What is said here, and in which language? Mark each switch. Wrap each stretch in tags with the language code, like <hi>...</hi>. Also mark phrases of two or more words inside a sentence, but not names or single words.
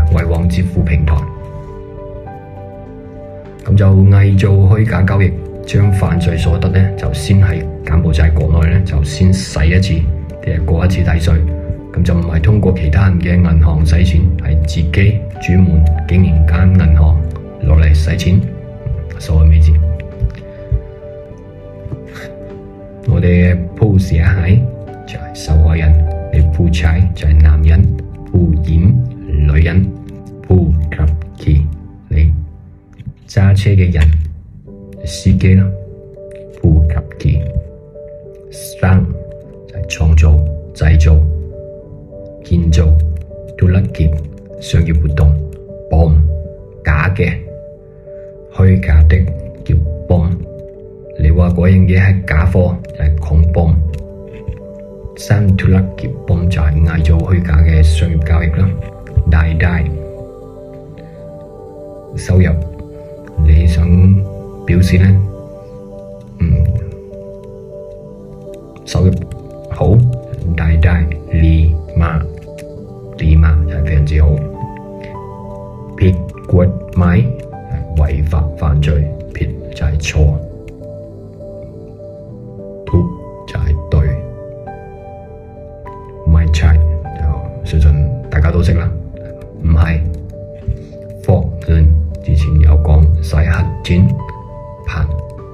<yue>匯旺支付平台，咁就偽造虛假交易，將犯罪所得呢就先喺柬埔寨國內呢就先洗一次，過一次抵稅，咁就唔係通過其他人嘅銀行洗錢，係自己專門經營間銀行落嚟洗錢，所謂未知。我哋嘅ผู้เสียหาย就係受害人，你ผู้ชาย就係男人， ผู้หญิง女人， ผู้ขับขี่你揸車嘅人，司機啦，</yue> <th>ผู้ขับขี่สร้าง</th> <yue>就係創造、製造、建造， ธุรกิจ商業活動， ปลอม假嘅、虛假的叫ปลอม。你話嗰樣嘢係假貨就係</yue> <th>ของปลอม， สร้างธุรกิจปลอม</th> <yue>就係偽造虛假嘅商業交易啦。 รายได้收入，你想表示呢？收入好，</yue> <th>รายได้ดีมาก</th> <yue>就係非常之好。</yue> <th>ผิดกฎหมาย</th> <yue>違法犯罪， ผิด就係錯。 ถูก就係對，唔係ใช่就相信大家都識啦。唔係 fokเงิน之前有講洗黑錢、</yue>